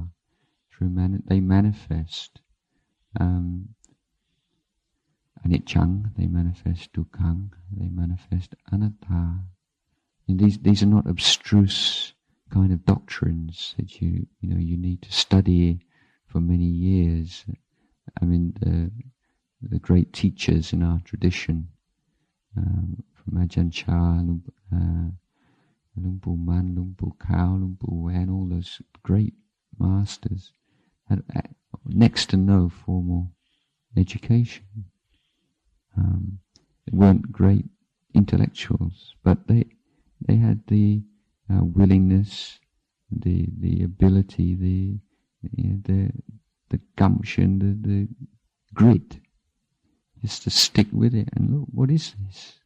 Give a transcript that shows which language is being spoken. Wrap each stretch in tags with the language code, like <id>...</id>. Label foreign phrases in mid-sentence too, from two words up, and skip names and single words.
<en>They manifest anicca, they manifest dukkha, they manifest anatta. And these are not abstruse kind of doctrines that you need to study for many years. I mean, the great teachers in our tradition, from Ajahn Chah, Luang Pu Man, Luang Pu Khao, Luang Pu Wan, all those great masters had next to no formal education. They weren't great intellectuals, but they had the willingness, the ability, the gumption, the grit, just to stick with it and look, what is this?</en>